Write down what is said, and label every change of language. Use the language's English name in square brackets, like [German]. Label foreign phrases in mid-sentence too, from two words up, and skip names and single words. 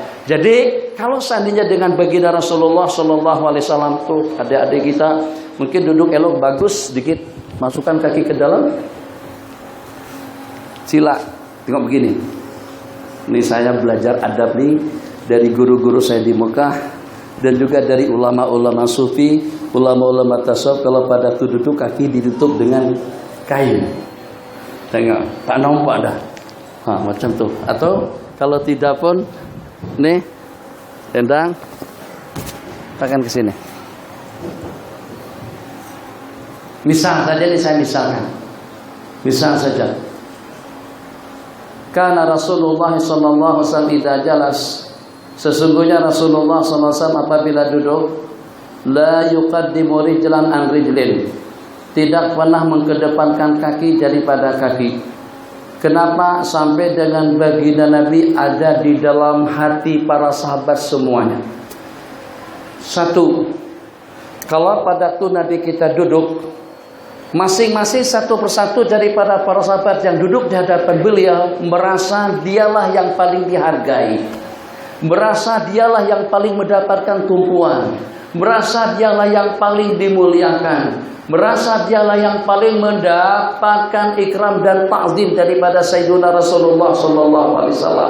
[Malay] Jadi kalau seandainya dengan baginda Rasulullah [Arabic] Sallallahu Alaihi Wasallam [Malay] tuh adik-adik kita mungkin duduk elok bagus sedikit, masukkan kaki ke dalam. Sila, tengok begini. Ini saya belajar adab nih dari guru-guru saya di Mekah dan juga dari ulama-ulama sufi, ulama-ulama tasawuf. Kalau pada tu duduk kaki ditutup dengan kain. Tengok, tak nampak dah. Macam tu. Atau kalau tidak pun, nih, tendang, tekan ke sini. Misal saja nih, saya misalkan. Misal saja. Karena Rasulullah [Arabic] sallallahu alaihi wasallam idza jalas, [Malay] sesungguhnya Rasulullah [Arabic] sallallahu alaihi wasallam [Malay] apabila duduk, [Arabic] la yuqaddimu rijlan an rijlin, [Malay] tidak pernah mengedepankan kaki daripada kaki. Kenapa? Sampai dengan baginda Nabi ada di dalam hati para sahabat semuanya. Satu, kalau pada waktu Nabi kita duduk, masing-masing satu persatu daripada para sahabat yang duduk di hadapan beliau merasa dialah yang paling dihargai, merasa dialah yang paling mendapatkan tumpuan, merasa dialah yang paling dimuliakan, merasa dialah yang paling mendapatkan ikram dan ta'zim daripada Sayyidina Rasulullah [Arabic] Sallallahu Alaihi Wasallam.